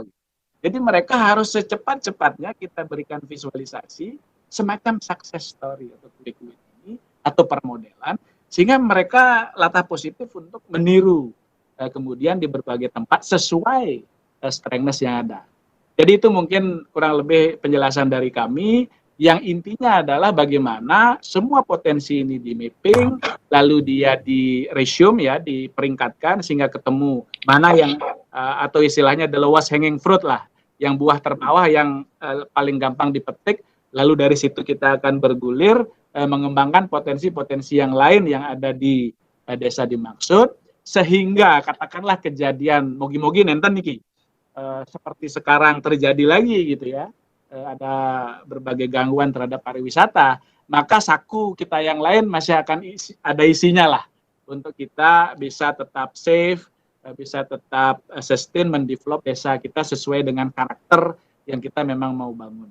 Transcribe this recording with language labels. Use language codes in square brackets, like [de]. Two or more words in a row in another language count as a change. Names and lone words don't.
[id] Jadi mereka harus secepat-cepatnya kita berikan visualisasi semacam [en] success story [id] atau [en] quick win [id] ini atau permodelan, sehingga mereka latah positif untuk meniru kemudian di berbagai tempat sesuai strengthness yang ada. Jadi itu mungkin kurang lebih penjelasan dari kami, yang intinya adalah bagaimana semua potensi ini di mapping, lalu dia di resume ya, diperingkatkan sehingga ketemu mana yang atau istilahnya [en] the lowest hanging fruit [id] lah, yang buah terbawah yang paling gampang dipetik, lalu dari situ kita akan bergulir mengembangkan potensi-potensi yang lain yang ada di desa dimaksud, sehingga katakanlah kejadian [ban] mogi-mogi nenten niki [id] seperti sekarang terjadi lagi gitu ya, ada berbagai gangguan terhadap pariwisata, maka saku kita yang lain masih akan ada isinya lah untuk kita bisa tetap safe, bisa tetap sustain, mendevelop desa kita sesuai dengan karakter yang kita memang mau bangun.